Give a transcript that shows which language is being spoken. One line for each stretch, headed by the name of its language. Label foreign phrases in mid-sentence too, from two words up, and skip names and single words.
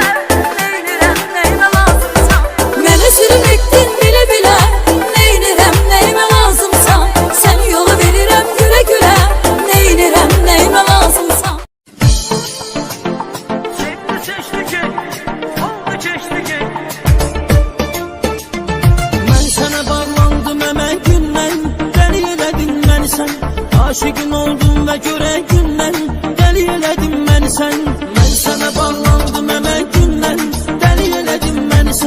Azerbaijani: Neynirəm neyime lazımsan. Mənə sürüm ettin
Turkish: bile bile.
Azerbaijani: Neynirəm neyime lazımsan, seni yola verirəm güle güle. Neynirəm neyime lazımsan.
Turkish: Seni seçtik, oldu keçtik.
Azerbaijani: Mən sənə bağlandım əmək gündən, dəli elədin məni sən. Aşıqın oldum və görək gündən, dəli elədin məni sən. Mən sənə bağlandım əmək gündən, dəli elədin məni sən.